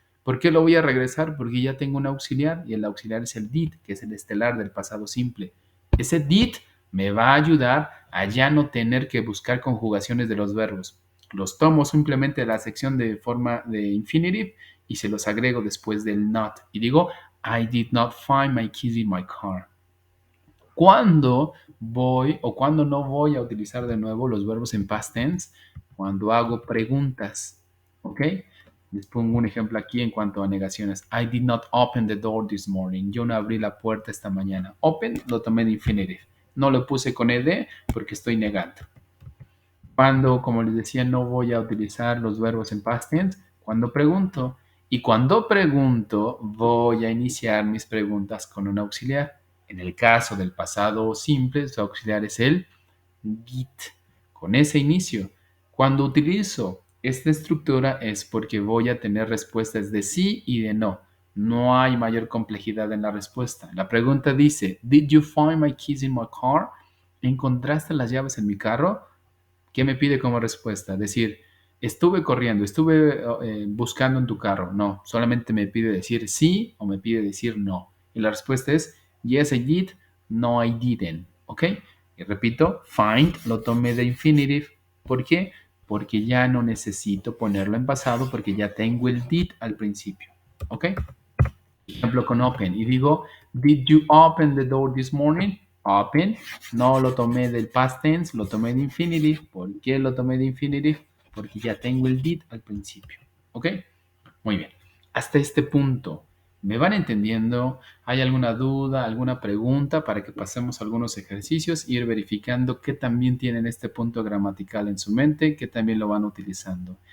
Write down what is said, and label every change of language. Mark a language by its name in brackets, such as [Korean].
[Spanish] ¿Por qué lo voy a regresar? Porque ya tengo un auxiliar y el auxiliar es el did, que es el estelar del pasado simple. Ese did me va a ayudar a ya no tener que buscar conjugaciones de los verbos. Los tomo simplemente de la sección de forma de infinitive y se los agrego después del not. Y digo, [English] I did not find my keys in my car. [Spanish] ¿Cuándo voy o cuándo no voy a utilizar de nuevo los verbos en past tense? Cuando hago preguntas. ¿Ok? Les pongo un ejemplo aquí en cuanto a negaciones. [English] I did not open the door this morning. [Spanish] Yo no abrí la puerta esta mañana. Open lo tomé de infinitive. No lo puse con ed porque estoy negando. Cuando, como les decía, no voy a utilizar los verbos en past tense, cuando pregunto. Y cuando pregunto, voy a iniciar mis preguntas con un auxiliar. En el caso del pasado simple, su auxiliar es el did. Con ese inicio. Cuando utilizo esta estructura es porque voy a tener respuestas de sí y de no. No hay mayor complejidad en la respuesta. La pregunta dice, [English] ¿Did you find my keys in my car? [Spanish] ¿Encontraste las llaves en mi carro? ¿Qué me pide como respuesta? Decir, estuve corriendo, estuve buscando en tu carro. No, solamente me pide decir sí o me pide decir no. Y la respuesta es, [English] yes, I did, no, I didn't. ¿Ok? [Spanish] Y repito, find lo tomé de infinitive. ¿Por qué? Porque ya no necesito ponerlo en pasado porque ya tengo el did al principio. ¿Ok? Ejemplo con open. Y digo, [English] did you open the door this morning? [Spanish] Open. No lo tomé del past tense, lo tomé de infinitive. ¿Por qué lo tomé de infinitive? Porque ya tengo el did al principio. ¿Ok? Muy bien. Hasta este punto, ¿me van entendiendo? ¿Hay alguna duda, alguna pregunta para que pasemos a algunos ejercicios e ir verificando qué también tienen este punto gramatical en su mente, qué también lo van utilizando?